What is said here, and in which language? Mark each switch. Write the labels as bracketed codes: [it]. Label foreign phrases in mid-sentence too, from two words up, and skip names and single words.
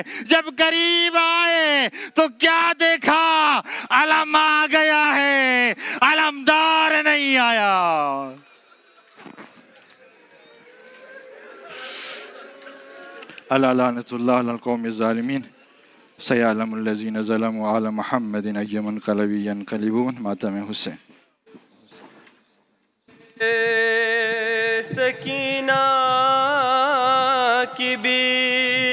[ur] جب قریب آئے تو کیا دیکھا؟ علم آ گیا ہے، علمدار نہیں آیا. [ar] الا لعنۃ اللہ علی القوم الظالمین سیعلم الذین ظلموا علی محمد ای منقلب ینقلبون. [ur] ماتم حسین. سکینہ کی بھی